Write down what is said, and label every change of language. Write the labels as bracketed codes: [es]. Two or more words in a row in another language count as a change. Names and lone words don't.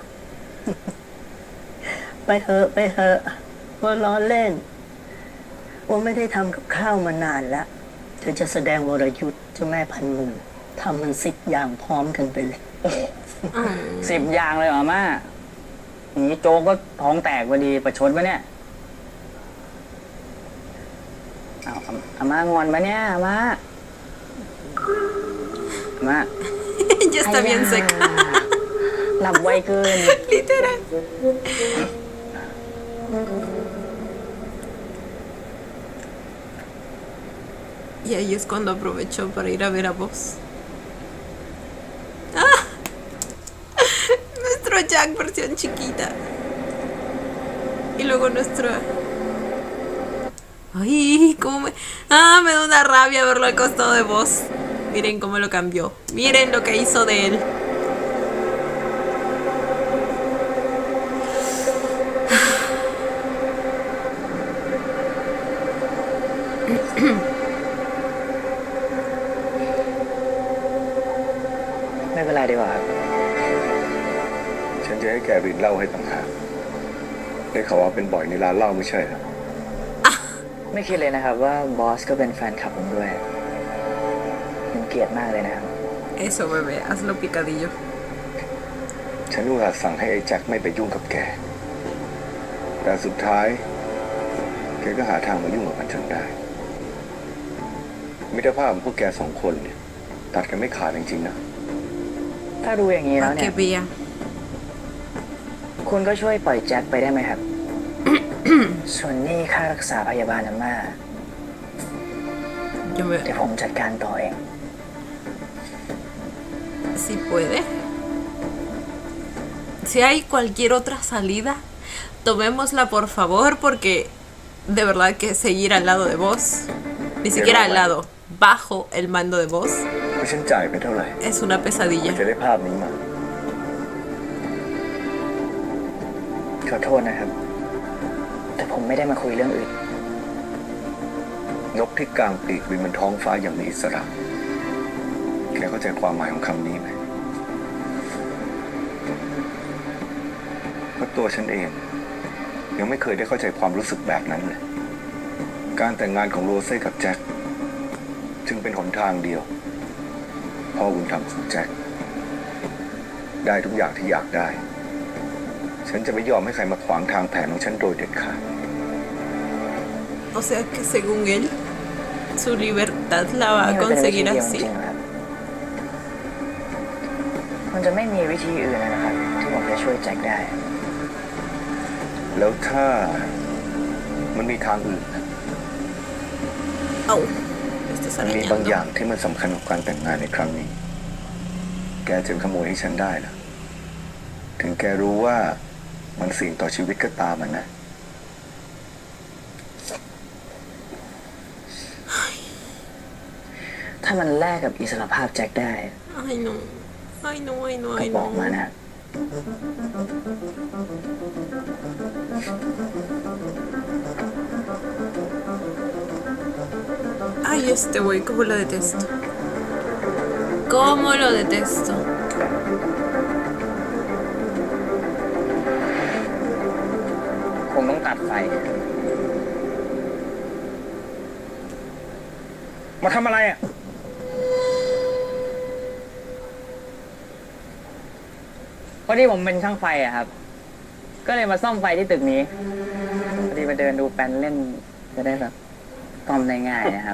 [th] ไปเถอะไปเถอะว่าล้อเล่นว่าไม่ได้ทำกับข้าวมานานแล้วเธอจะแสดงวรยุทธ์เจ้าแม่พันมือทำมัน10 อย่างพร้อมกันไปเลย 10 อย่างเลยเหรออาม่าอย่างนี้โจ๊กก็ท้องแตกพอดีประชดปะเนี่ยเอาอาม่างอนปะเนี่ยอาม่าอาม่า [es] Ya está bien seca. [th] หลับไวเกิน [es] Literal. Y ahí es cuando aprovechó para ir a ver a vos. ¡Ah! Nuestro Jack versión chiquita. Y luego nuestro... Ay, cómo me... Ah, me da una rabia verlo al costado de vos. Miren cómo lo cambió. Miren lo que hizo de él. [th] ไม่เป็นไรดีกว่าครับ ฉันจะให้แกรินเหล้าให้ต่างหากได้ข่าวว่าเป็นบ่อยในร้านเหล้าไม่ใช่เหรอ ไม่คิดเลยนะครับว่าบอสก็เป็นแฟนคลับผมด้วยเป็นเกียรติมากเลยนะครับ [es] Eso, bebé. Hazlo picadillo. [th] ฉันอุตส่าห์สั่งให้ไอ้แจ็คไม่ไปยุ่งกับแก แต่สุดท้ายแกก็หาทางมายุ่งกับมันจนได้ มิตรภาพของพวกแกสองคนเนี่ยตัดกันไม่ขาดจริงๆนะ ถ้ารู้อย่างนี้แล้ว [es] Para [th] เนี่ [es] que [th] ย [es] vea. [th] คุณก็ช่วยปล่อยแจ็คไปได้ไหมครับ ส่วนหนี้ค่ารักษาพยาบาลอาม่า [es] Yo me... [th] เดี๋ยวผมจัดการต่อเอง [es] Si puede. Si hay cualquier otra salida, tomémosla por favor, porque de verdad que seguir al lado de vos, ni siquiera al lado, bajo el mando de vos, [th] เพราะฉันจ่ายไปเท่าไหร่ [es] es una pesadilla. [th] จะได้ภาพนี้มา ขอโทษนะครับ แต่ผมไม่ได้มาคุยเรื่องอื่น นกที่กลางปีกบินบนท้องฟ้าอย่างมีอิสระ แกเข้าใจความหมายของคำนี้ไหมเพราะตัวฉันเอง ยังไม่เคยได้เข้าใจความรู้สึกแบบนั้นเลย การแต่งงานของโรเซ่กับแจ็คจึงเป็นหนทางเดียว พ่อบุญธรรมของแจ็คได้ทุกอย่างที่อยากได้ ฉันจะไม่ยอมให้ใครมาขวางทางแผนของฉันโดยเด็ดขาด [es] O sea que según él, su libertad la va [th] นี่ [es] a [th] มันเป็นวิธี [es] conseguir [th] เดียวจ [es] así. [th] ริงๆครับ มันจะไม่มีวิธีอื่นเลยนะครับ ที่ผมจะช่วยแจ็คได้ แล้วถ้ามันมีทางอื่นนะ [es] Au, me estás [th] มันมีบางอย่าง [es] arañando. [th] ที่มันสำคัญกับการแต่งงานในครั้งนี้ แกจึงขโมยให้ฉันได้ล่ะ ถึงแกรู้ว่ามันเสี่ยงต่อชีวิตก็ตามมันนะ ถ้ามันแลกกับอิสรภาพแจ็คได้ [es] Ay, no. Ay, no, ay, no, [th] ก็ [es] ay, [th] บอกมา [es] no. [th] นะ [es] Ay, este güey, cómo lo detesto. Cómo lo detesto. [th] คงต้องตัดไฟ มาทำอะไรอ่ะ พอดีผมเป็นช่างไฟอะครับ ก็เลยมาซ่อมไฟที่ตึกนี้ พอดีมาเดินดูแปลนเล่น จะได้แบบซ่อมได้ง่ายนะครับ